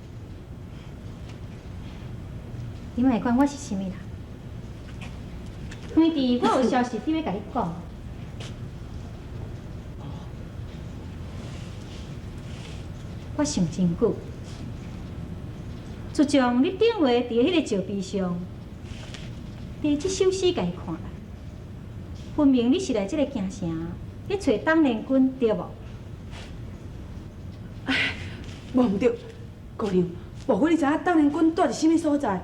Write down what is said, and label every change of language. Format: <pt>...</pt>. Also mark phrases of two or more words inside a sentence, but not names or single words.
<nan>你莫管我是啥物啦，因为我有消息伫要甲你讲。我想真久，自从你顶回伫迄个石碑上，第这首诗甲伊看来，分明你是来这个京城去找当年军，对无？无毋对，姑娘，莫非你知影当年军住伫什么所在？</nan>